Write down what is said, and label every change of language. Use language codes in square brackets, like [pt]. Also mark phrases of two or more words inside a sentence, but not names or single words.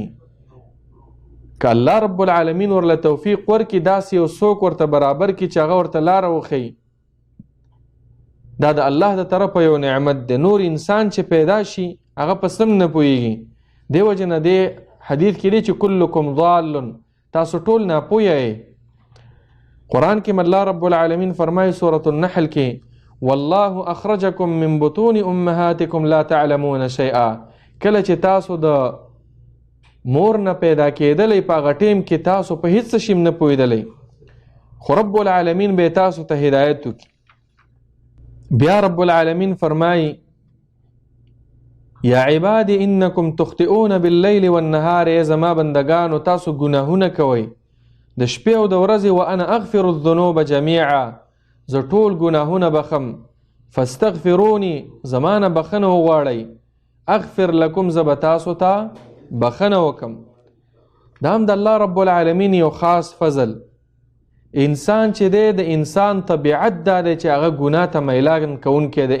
[ps] که الله رب العالمین ورله توفیق ورکړي داسې یو څوک ورته برابر کړي چې هغه ورته لاره وښیي، دا د الله د طرفه یو نعمت دی. نور انسان چې پیدا شي هغه په سم نه پوهیږي. دی وجه نه دی حدیث کې دی چې [ar] کلکم ضال، [ps] تاسو ټول ناپوهه یئ. قرآن کې الله رب العالمین فرمایي سورة النحل کې [ar] والله اخرجکم من بطون امهاتکم لا تعلمون شیئا. [ps] کله چې تاسو د مور نه پیدا کېدلی په هغه ټیم کې تاسو په هیڅ شي نه پوهېدلی، خو رب العالمین به تاسو ته هدایت وکړي. بیا رب العالمین فرمایي [ar] یا عبادی انکم تخطئون باللیل والنهار، [ps] ای زما بندگانو تاسو ګناهونه کوئ د شپې او د ورځې، [ar] وانا اغفر الذنوب جمیعا، [ps] زه ټول ګناهونه بخم. فاستغفروني، زمانه بخنه وغواړئ. [ar] اغفر لکم، [ps] زه به تاسو ته بخنه وکم. دا هم د الله رب العالمین یو خاص فضل. انسان چې دی د انسان طبیعت دا دی چې هغه ګناه ته میلان کوونکی دی.